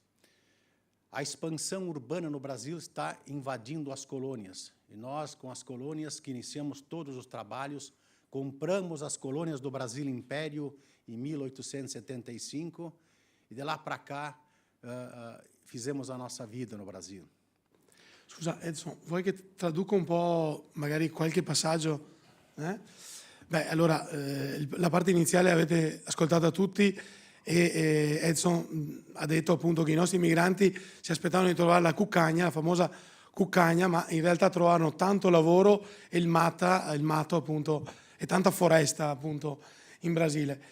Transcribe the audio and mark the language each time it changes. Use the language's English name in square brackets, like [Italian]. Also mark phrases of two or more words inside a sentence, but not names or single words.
[Portuguese] A expansão urbana no Brasil está invadindo as colônias. E nós, com as colônias, que iniciamos todos os trabalhos, compramos as colônias do Brasil Império em 1875 e de lá para cá fizemos a nossa vida no Brasil. [Italian] Scusa Edson, vuoi che traduca un po' magari qualche passaggio? Beh, allora, la parte iniziale avete ascoltata tutti e Edson ha detto appunto che i nostri migranti si aspettavano di trovare la cuccagna, la famosa cuccagna, ma in realtà trovarono tanto lavoro e il mato appunto, e tanta foresta appunto in Brasile.